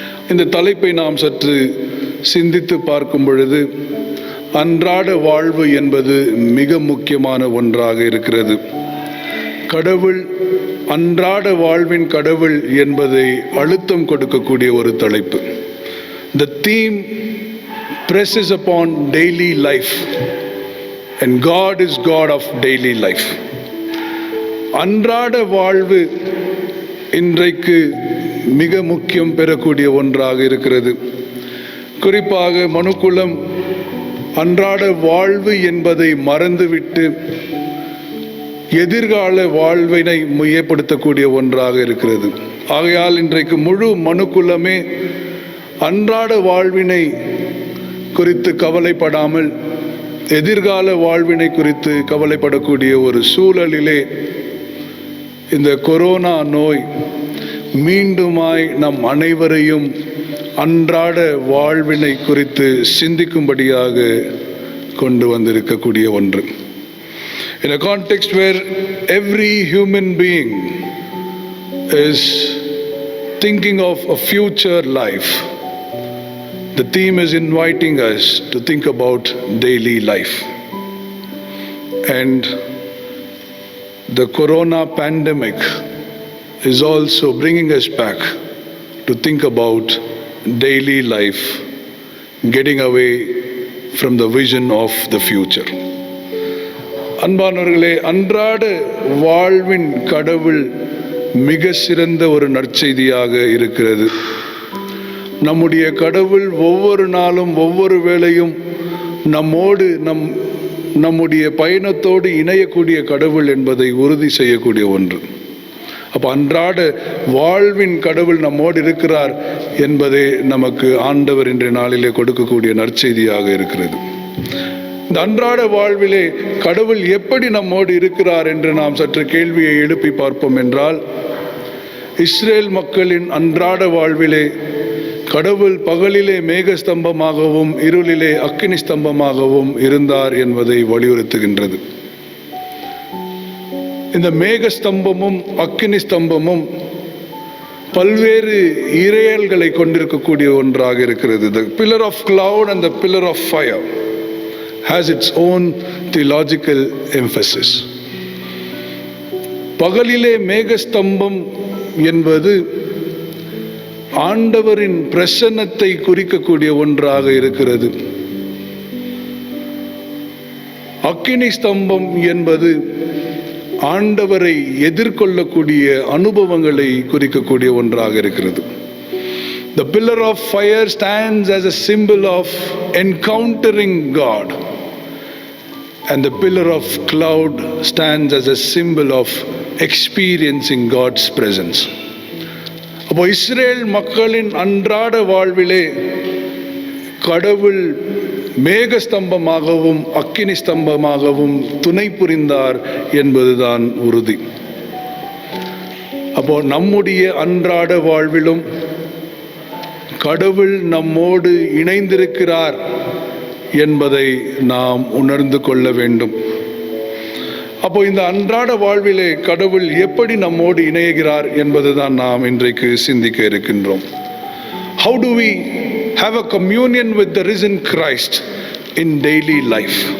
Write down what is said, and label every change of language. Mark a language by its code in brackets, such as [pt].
[ta] இந்த தலைப்பை நாம் சற்று சிந்தித்து பார்க்கும் பொழுது அன்றாட வாழ்வு என்பது மிக முக்கியமான ஒன்றாக இருக்கிறது. கடவுள், அன்றாட வாழ்வின் கடவுள் என்பதை அழுத்தம் கொடுக்கக்கூடிய ஒரு தலைப்பு. [en] The theme presses upon daily life and God is God of daily life. [ta] அன்றாட வாழ்வு இன்றைக்கு மிக முக்கியம் பெறக்கூடிய ஒன்றாக இருக்கிறது. குறிப்பாக மனுக்குலம் அன்றாட வாழ்வு என்பதை மறந்துவிட்டு எதிர்கால வாழ்வினை மையப்படுத்தக்கூடிய ஒன்றாக இருக்கிறது. ஆகையால் இன்றைக்கு முழு மனுக்குலமே அன்றாட வாழ்வினை குறித்து கவலைப்படாமல் எதிர்கால வாழ்வினை குறித்து கவலைப்படக்கூடிய ஒரு சூழலிலே இந்த கொரோனா நோய் மீண்டுமாய் நம் அனைவரையும் அன்றாட வாழ்வினை குறித்து சிந்திக்கும்படியாக கொண்டு வந்திருக்கக்கூடிய ஒன்று. [en] In a context where every human being is thinking of a future life, the theme is inviting us to think about daily life. And the corona pandemic is also bringing us back to think about daily life, getting away from the vision of the future. [ta] அன்பானவர்களே, அன்றாட வாழ்வின் கடவுள் மிக சிறந்த ஒரு நற்செய்தியாக இருக்கிறது. நம்முடைய கடவுள் ஒவ்வொரு நாளும் ஒவ்வொரு வேளையும் நம்மோடு நம்முடைய பயணத்தோடு இணையக்கூடிய கடவுள் என்பதை உறுதி செய்யக்கூடிய ஒன்று. அப்போ அன்றாட வாழ்வின் கடவுள் நம்மோடு இருக்கிறார் என்பதே நமக்கு ஆண்டவர் இன்றைய நாளிலே கொடுக்கக்கூடிய நற்செய்தியாக இருக்கிறது. இந்த அன்றாட வாழ்விலே கடவுள் எப்படி நம்மோடு இருக்கிறார் என்று நாம் சற்று கேள்வியை எழுப்பி பார்ப்போம் என்றால், இஸ்ரேல் மக்களின் அன்றாட வாழ்விலே கடவுள் பகலிலே மேகஸ்தம்பமாகவும் இருளிலே அக்கினி ஸ்தம்பமாகவும் இருந்தார் என்பதை வலியுறுத்துகின்றது. இந்த மேகஸ்தம்பமும் அக்கினி ஸ்தம்பமும் பல்வேறு இறையல்களை கொண்டிருக்கக்கூடிய ஒன்றாக இருக்கிறது. [en] The pillar of cloud and the pillar of fire has its own theological emphasis. [ta] பகலிலே மேகஸ்தம்பம் என்பது ஆண்டவரின் பிரசன்னத்தை குறிக்கக்கூடிய ஒன்றாக இருக்கிறது. அக்கினி ஸ்தம்பம் என்பது ஆண்டவரை எதிர்கொள்ளக்கூடிய அனுபவங்களை குறிக்கக்கூடிய ஒன்றாக இருக்கிறது. [en] The pillar of fire stands as a symbol of encountering God, and the pillar of cloud stands as a symbol of experiencing God's presence. [ta] அப்போ இஸ்ரேல் மக்களின் அன்றாட வாழ்விலே கடவுள் மேகஸ்தம்பமாகவும் அக்கினி ஸ்தம்பமாகவும் துணை புரிந்தார் என்பதுதான் உறுதி. அப்போ நம்முடைய அன்றாட வாழ்விலும் கடவுள் நம்மோடு இணைந்திருக்கிறார் என்பதை நாம் உணர்ந்து கொள்ள வேண்டும். அப்போ இந்த அன்றாட வாழ்விலே கடவுள் எப்படி நம்மோடு இணைகிறார் என்பதுதான் நாம் இன்றைக்கு சிந்திக்க இருக்கின்றோம். [en] How do we have a communion with the risen Christ in daily life?